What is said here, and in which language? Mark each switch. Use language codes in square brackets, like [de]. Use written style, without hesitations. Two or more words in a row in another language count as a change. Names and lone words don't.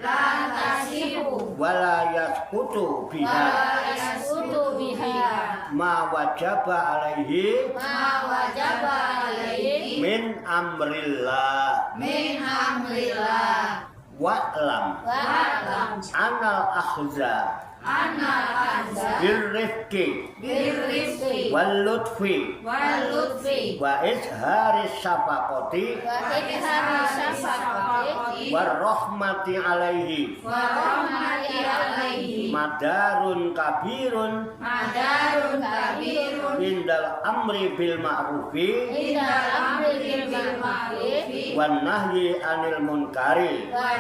[ar] ولا يسقط بها ما وجب عليه من أمر الله واعلم أن الأخذ بالرفق واللطف وإظهار الشفقة والرحمة عليه مدار كبير عند الأمر بالمعروف والنهي عن المنكر